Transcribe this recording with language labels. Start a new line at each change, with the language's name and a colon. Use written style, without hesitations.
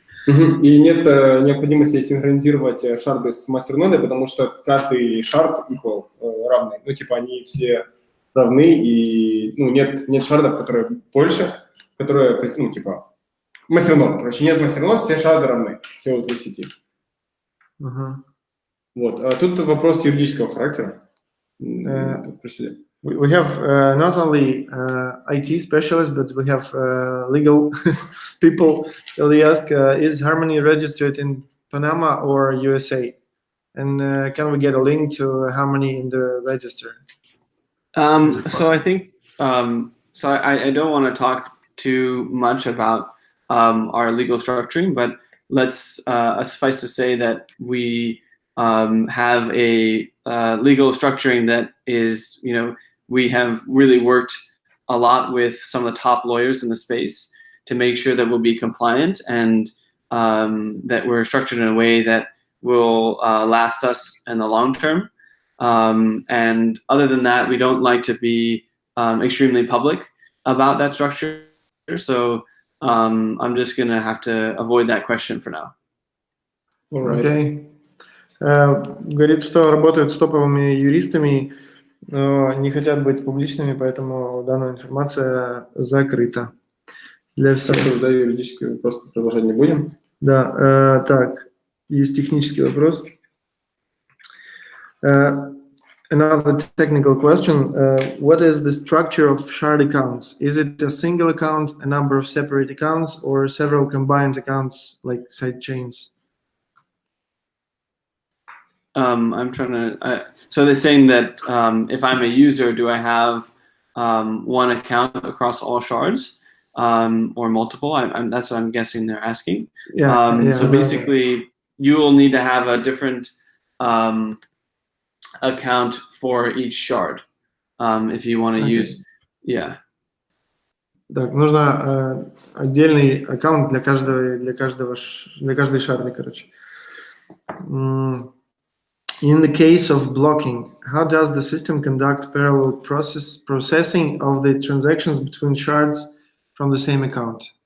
Russian: И нет необходимости синхронизировать шарды с мастернодой, потому что каждый шард equal, равный. Типа они все равны, и нет шардов, которые больше, которые, типа мастернод. Короче, нет мастернод, все шарды равны, все узлы сети. Вот. А тут вопрос юридического характера.
English: We have not only IT specialists, but we have legal people. So they ask, is Harmony registered in Panama or USA? And can we get a link to Harmony in the register? So I think, I don't want to talk too much about our legal structuring, but let's suffice to say that we have a legal structuring that is, we have really worked a lot with some of the top lawyers in the space to make sure that we'll be compliant and that we're structured in a way that will last us in the long term. And other than that, we don't like to be extremely public about that structure. So I'm just going to have to avoid that question for now. Okay.
Russian: Говорит, что работают с топовыми юристами, но не хотят быть публичными, поэтому данная информация закрыта для всех. Да, юридически просто продолжать не будем. Да, так, есть технический вопрос.
English: Another technical question. What is the structure of shard accounts? Is it a single account, a number of separate accounts, or several combined accounts like side chains? I'm trying to, so they're saying that if I'm a user, do I have one account across all shards or multiple? That's what I'm guessing they're asking. Yeah, so basically, you will need to have a different account for each shard if you want to use, yeah.
Russian: Так, нужно отдельный аккаунт для каждой шарды, короче.
English: In the case of blocking, how does the system conduct parallel processing of the transactions between shards from the same account?